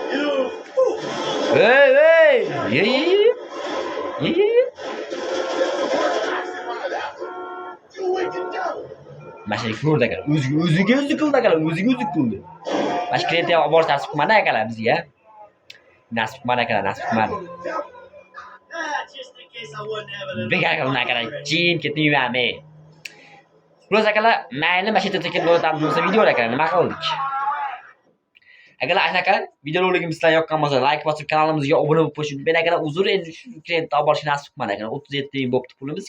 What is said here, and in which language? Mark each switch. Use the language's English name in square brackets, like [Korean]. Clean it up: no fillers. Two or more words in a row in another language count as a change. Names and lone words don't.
[Uzbek] Hey. Ye. Mashina ko'rdi akalar. O'ziga qildi akalar, o'ziga qildi. Bash klient olib borsa nasib qilmadi akalar bizga. Nasib qilmadi. [English] just in case I wasn't having [Uzbek] Bekar [English] enough [Uzbek] qilma [English] fun [Uzbek] akalar. [English] already. [Uzbek] Jim ketdim yurami. Xullas akalar, mayli mana shu yerda tekib bo'latam bo'lsa videolar akalar nima qildik? Akalar anaqa videoroligimiz sizlarga yoqqan bo'lsa, like bosib kanalimizga obuna bo'lib qo'yishni unutmang akalar. Uzr, endi shu klientni olib borishni nasib qilmadi akalar. 37 ming bo'pti pulimiz.